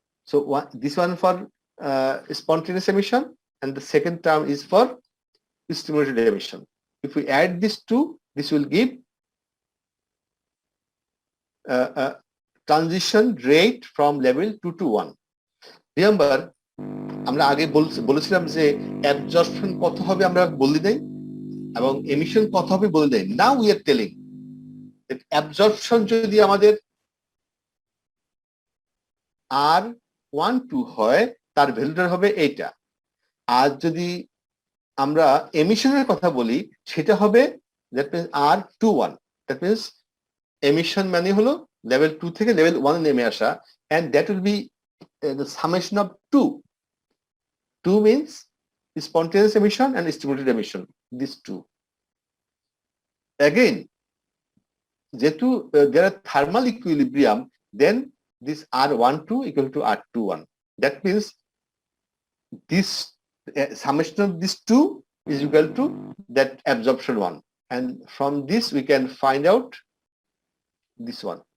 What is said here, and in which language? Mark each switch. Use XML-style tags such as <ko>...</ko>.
<en>So this one for spontaneous emission, and the second term is for stimulated emission. If we add these two, this will give transition rate from level 2 to 1.</en> <bn>Remember, আমরা আগে বলেছিলাম যে absorption কত হবে আমরা বলে দেই এবং এমিশন কত হবে বলে দেই।</bn> <en>now we are telling that</en> <bn>absorption যদি আমাদের R12 হয় তার ভ্যালুটা হবে এইটা, আর যদি আমরা এমিশনের কথা বলি সেটা হবে that means R21, that means emission মানে হলো লেভেল 2 থেকে লেভেল 1 এ নেমে আসা,</bn> <en>and that will be the summation of 2. 2 means spontaneous emission and stimulated emission, these two. Again, যেহেতু there are thermal equilibrium, then this R12 equal to R21. That means this summation of these two is equal to that absorption one, and from this we can find out this one.</en>